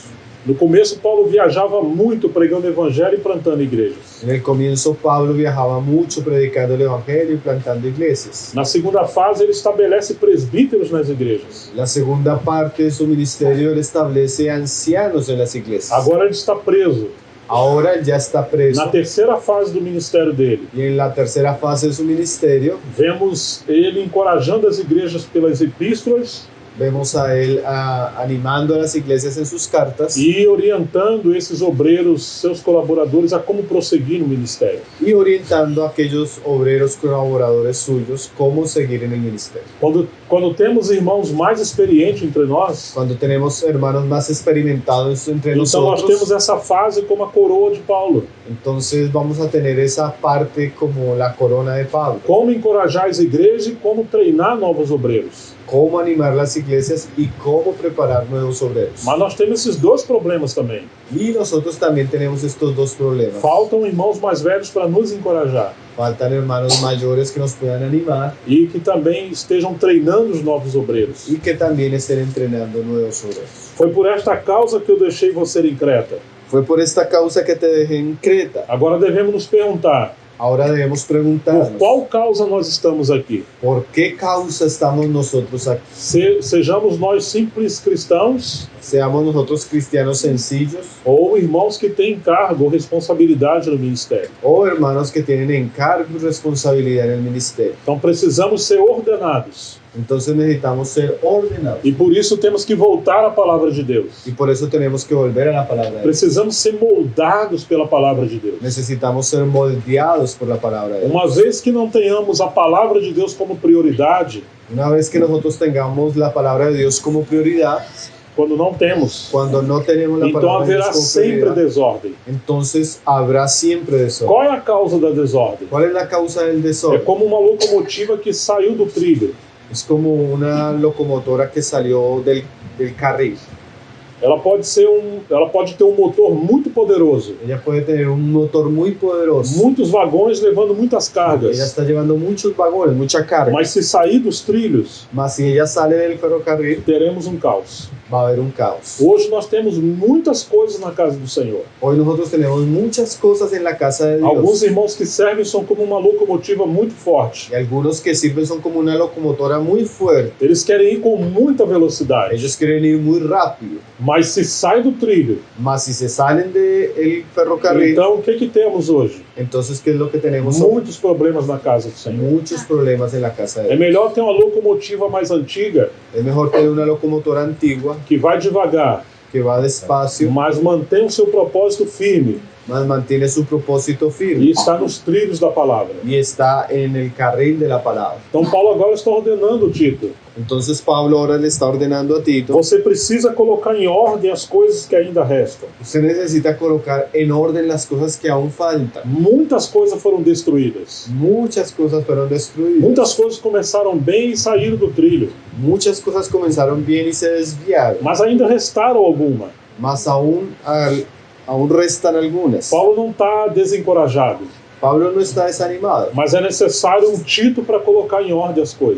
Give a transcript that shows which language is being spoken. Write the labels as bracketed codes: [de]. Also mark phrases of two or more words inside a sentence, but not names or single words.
[pt] No começo, Paulo viajava muito pregando o evangelho e plantando igrejas. [es] En el comienzo Pablo viajaba mucho predicando el evangelio y plantando iglesias. [pt] Na segunda fase, ele estabelece presbíteros nas igrejas. [es] La segunda parte de su ministerio él establece ancianos en las iglesias. [pt] Agora ele está preso. [es] Ahora él ya está preso. [pt] Na terceira fase do ministério dele, [es] Y en la tercera fase de su ministerio [pt] vemos ele encorajando as igrejas pelas epístolas [es] vemos a él animando a las iglesias en sus cartas [pt] e orientando esses obreiros, seus colaboradores, a como prosseguir no ministério. [es] y orientando a aquellos obreros colaboradores suyos cómo seguir en el ministerio. [pt] Quando temos irmãos mais experientes entre nós, [es] Cuando tenemos hermanos más experimentados entre [pt] então nós [es] nosotros, [pt] temos essa fase como a coroa de Paulo. [es] entonces vamos a tener esa parte como la corona de Pablo. [pt] Como encorajar as igrejas e como treinar novos obreiros. [es] Cómo animar las iglesias y cómo preparar nuevos obreros. [pt] Mas nós temos esses dois problemas também. [es] Y nosotros también tenemos estos dos problemas. [pt] Faltam irmãos mais velhos para nos encorajar [es] Faltan hermanos mayores que nos puedan animar [pt] e que também estejam treinando os novos obreiros. [es] y que también estén entrenando nuevos obreros. [pt] Foi por esta causa que eu deixei você em Creta. [es] Fue por esta causa que te dejé en Creta. [pt] Agora devemos nos perguntar, [es] Ahora debemos [pt] por [es] preguntarnos, [pt] qual causa nós estamos aqui? [es] ¿por qué causa estamos nosotros aquí? [pt] Sejamos nós simples cristãos [es] Seamos nosotros cristianos sencillos [pt] ou irmãos que têm cargo ou responsabilidade no ministério. [es] o hermanos que tienen encargo y responsabilidad en el ministerio. [pt] Então precisamos ser ordenados [es] Entonces necesitamos ser ordenados [pt] e por isso temos que voltar à palavra de Deus. [es] y por eso tenemos que volver a la palabra de Dios. [pt] Precisamos ser moldados pela palavra de Deus. [es] Necesitamos ser moldeados por la palabra de Dios. [pt] Uma vez que não tenhamos a palavra de Deus como prioridade, [es] Una vez que nosotros tengamos la palabra de Dios como prioridad, [pt] quando não temos, [es] cuando no tenemos la [pt] então [es] palabra de Dios [pt] haverá [es] como [pt] sempre [es] prioridad, [pt] desordem. [es] entonces habrá siempre desorden. [pt] Qual é a causa da desordem? [es] ¿Cuál es la causa del [pt] É [es] desorden? [pt] como uma locomotiva que saiu do trilho. [es] Es como una locomotora que salió del carril. [pt] Ela pode ter um motor muito poderoso, [es] Ella puede tener un motor muy poderoso. [pt] muitos vagões levando muitas [es] Ella [pt] cargas. [es] está llevando muchos vagones, mucha carga. [pt] Mas se sair dos trilhos, [es] Mas si ella sale del ferrocarril, [pt] teremos um caos. [es] va a haber un caos. [pt] Hoje nós temos muitas coisas na casa do Senhor. [es] Hoy nosotros tenemos muchas cosas en la casa de [pt] Alguns [es] Dios. [pt] irmãos que servem são como uma locomotiva muito forte. [es] Y algunos que sirven son como una locomotora muy fuerte. [pt] Eles querem ir com muita velocidade, [es] Ellos quieren ir muy rápido. [pt] mas se sai do trilho, [es] Mas si se salen del ferrocarril, [pt] então o que temos hoje? [es] entonces ¿qué es lo que tenemos? Son [pt] Muitos problemas na casa do Senhor. [es] muchos problemas en la casa de [pt] É [es] Dios. [pt] melhor ter uma locomotiva mais antiga, [es] Es mejor tener una locomotora antigua [pt] que vai devagar, [es] que va despacio, [pt] mas mantém o seu propósito firme [es] mas mantiene su propósito [pt] e [es] firme [pt] está nos trilhos da palavra. [es] y está en el carril de la palabra. [pt] Então Paulo agora está ordenando Tito. [es] Entonces Pablo ahora le está ordenando a Tito, [pt] Você precisa colocar em ordem as coisas que ainda restam. [es] usted necesita colocar en orden las cosas que aún faltan. [pt] Muitas coisas foram destruídas. [es] Muchas cosas fueron destruidas. [pt] Muitas coisas começaram bem e saíram do trilho, [es] Muchas cosas comenzaron bien y se desviaron, [pt] mas ainda restaram alguma. [es] mas aún restan algunas. [pt] Paulo não está desencorajado, [es] Pablo no está desanimado, [pt] mas é necessário um Tito para colocar em ordem as coisas.